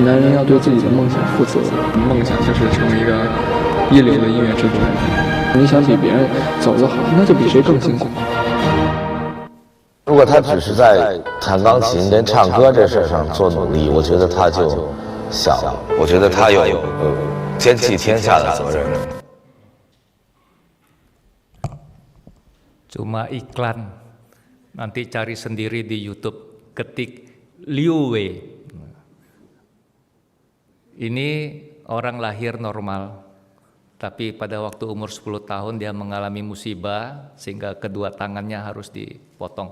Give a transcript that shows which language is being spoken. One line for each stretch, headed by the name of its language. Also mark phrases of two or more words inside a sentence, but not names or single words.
Chinese: 男人要对自己的梦想负责，梦想就是成为一个一流的音乐制作人。你想比别人走得好，那就比谁更辛苦。如果他只是在弹钢琴跟唱歌这事上做努力，我觉得他就小了。我觉得他有兼济天下的责任。
Indonesian: Cuma iklan, nanti cari sendiri di YouTube. Ketik Liu Wei. Ini orang lahir normal, tapi pada waktu umur 10 tahun dia mengalami musibah sehingga kedua tangannya harus dipotong.